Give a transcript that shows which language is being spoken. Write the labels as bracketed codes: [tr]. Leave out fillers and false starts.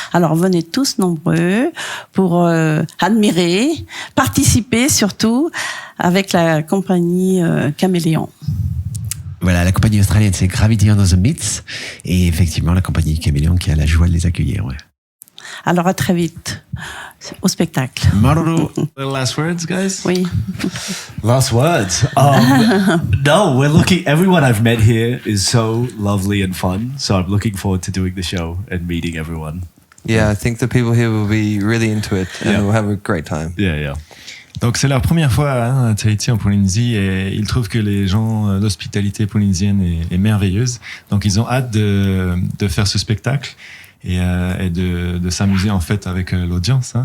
[fr] Alors venez tous nombreux pour admirer, participer surtout avec la compagnie Caméléon. Voilà, la compagnie australienne c'est Gravity on the Myths et effectivement la compagnie Caméléon qui a la joie de les accueillir. Ouais. Alors à très vite au spectacle. [en] Last words, guys? [fr] Oui. [en] Last words. No, everyone I've met here is so lovely and fun. So I'm looking forward to doing the show and meeting everyone. Yeah, I think the people here will be really into it and we'll have a great time. Yeah. [fr] Donc c'est leur première fois à Tahiti en Polynésie et ils trouvent que les gens, l'hospitalité polynésienne est merveilleuse. Donc ils ont hâte de faire ce spectacle et de s'amuser en fait avec l'audience.